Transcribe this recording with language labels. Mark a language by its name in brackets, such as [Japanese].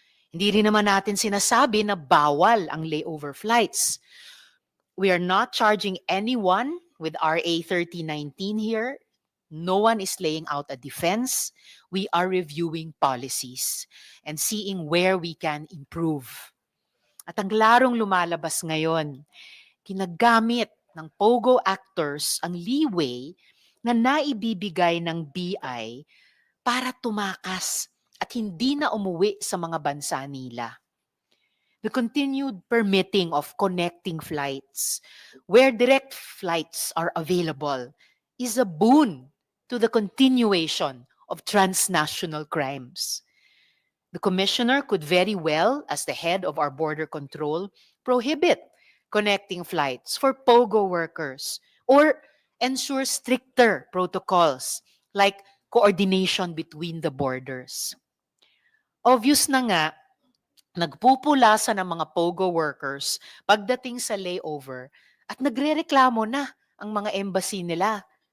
[Filipino] Hindi rin naman natin sinasabi na bawal ang layover flights. [English] We are not charging anyone with RA 3019 here. No one is laying out a defense. We are reviewing policies and seeing where we can improve. [Filipino] At ang larong lumalabas ngayon, ginagamit ng POGO actors ang leeway na naibibigay ng BI para tumakas at hindi na umuwi sa mga bansa nila. [English] The continued permitting of connecting flights, where direct flights are available, is a boon to the continuation of transnational crimes. The commissioner could very well, as the head of our border control, prohibit connecting flights for POGO workers or ensure stricter protocols like coordination between the borders. [Filipino] Obvious na nga, nagpupulasa ng mga POGO workers pagdating sa layover at nagrereklamo na ang mga embassy nila.